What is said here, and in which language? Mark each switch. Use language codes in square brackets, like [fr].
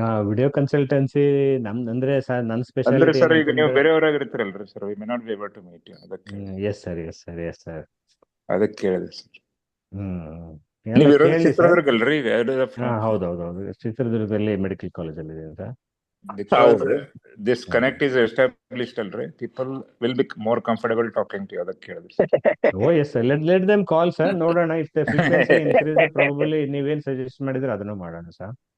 [kn] Video consultancy ನಮ್ದಂದ್ರೆ sir, ನನ್ನ speciality sir, ಈಗ ನೀವು ಬೇರೆಯವರಾಗಿರ್ತೀರಲ್ರಿ sir, [en] We may not be able to meet you. [kn] ಅದಕ್ಕೆ [en] Yes sir. [kn] ಅದಕ್ಕೆ ಕೇಳಿದೆ ಸರ್. ನೀವು ಇರೋದು ಚಿತ್ರದುರ್ಗ ಅಲ್ರಿ? ಹೌದೌದು, ಚಿತ್ರದುರ್ಗದಲ್ಲಿ ಮೆಡಿಕಲ್ ಕಾಲೇಜ್ ಅಲ್ಲಿ ಇದೆ ಅಂತ. [en] Because this connect is established already, people will be more comfortable talking to you. [kn] ಅದಕ್ಕೆ ಕೇಳಿದ್ರಿ. [en] Oh yes sir, let them call sir, ನೋಡೋಣ. If the frequency increase, probably [kn] ನೀವೇನ್ ಸಜೆಸ್ಟ್ ಮಾಡಿದ್ರೆ ಅದನ್ನು ಮಾಡೋಣ ಸರ್.